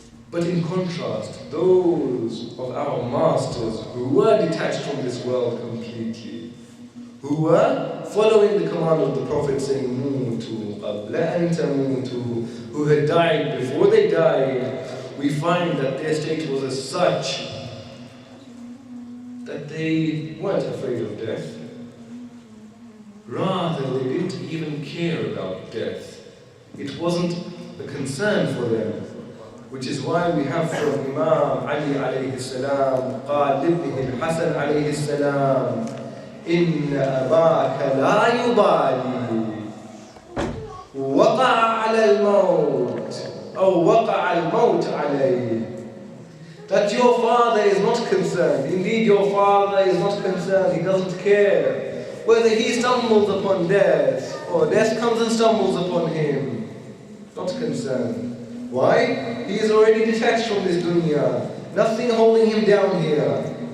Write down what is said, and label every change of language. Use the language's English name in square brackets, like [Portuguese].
[English] But in contrast, those of our masters who were detached from this world completely, who were following the command of the Prophet saying, [Arabic] "Mutu qabla an tamutu," [English] who had died before they died, we find that their state was as such that they weren't afraid of death. Rather, they didn't even care about death. It wasn't a concern for them. Which is why we have from Imam Ali [Arabic] alayhi salam, قال لابنه الحسن عليه السلام, إن أباك لا يبالي وقع على الموت أو وقع الموت عليه. [English] That your father is not concerned. Indeed, your father is not concerned. He doesn't care whether he stumbles upon death or death comes and stumbles upon him. Not concerned. Why? He is already detached from this dunya. Nothing holding him down here.